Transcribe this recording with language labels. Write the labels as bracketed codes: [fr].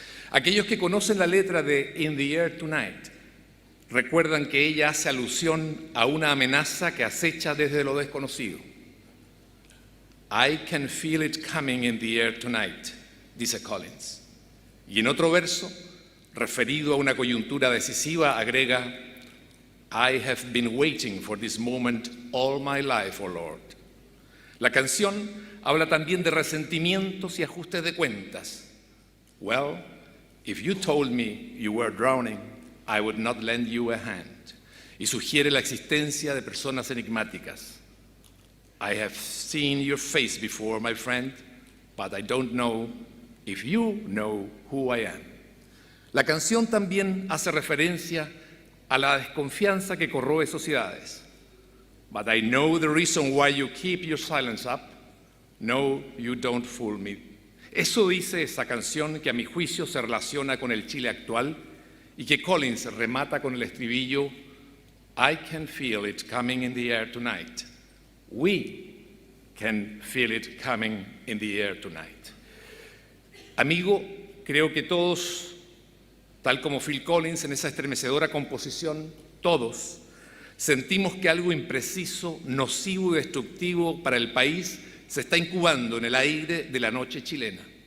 [es] Aquellos que conocen la letra de In the Air Tonight recuerdan que ella hace alusión a una amenaza que acecha desde lo desconocido. [en] I can feel it coming in the air tonight, [es] dice Collins. Y en otro verso, referido a una coyuntura decisiva, agrega, [en] I have been waiting for this moment all my life, oh Lord. [es] La canción habla también de resentimientos y ajustes de cuentas. [en] Well, if you told me you were drowning, I would not lend you a hand. [es] Y sugiere la existencia de personas enigmáticas. [en] I have seen your face before, my friend, but I don't know if you know who I am. [es] La canción también hace referencia a la desconfianza que corroe sociedades. [en] But I know the reason why you keep your silence up. No, you don't fool me. [es] Eso dice esa canción que a mi juicio se relaciona con el Chile actual y que Collins remata con el estribillo [en] I can feel it coming in the air tonight. We can feel it coming in the air tonight. [es] Amigo, creo que todos, tal como Phil Collins en esa estremecedora composición, todos sentimos que algo impreciso, nocivo y destructivo para el país se está incubando en el aire de la noche chilena.